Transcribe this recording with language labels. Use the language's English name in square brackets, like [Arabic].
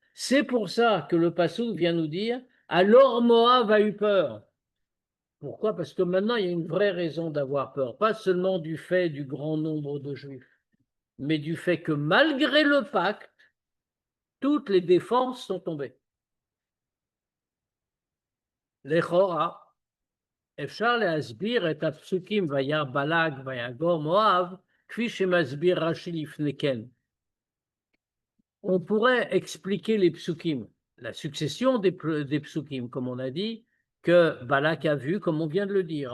[French] C'est pour ça que le Passouk vient nous dire, alors Moab a eu peur. Pourquoi? Parce que maintenant, il y a une vraie raison d'avoir peur, pas seulement du fait du grand nombre de Juifs, mais du fait que malgré le pacte, toutes les défenses sont tombées. [Hebrew] Lechora, אפשר להסביר את הפסוקים וירא בלק ויגור מואב כפי שמסביר רש"י לפני כן. [French] On pourrait expliquer les psukim, la succession des psukim, comme on a dit, que Balak a vu, comme on vient de le dire.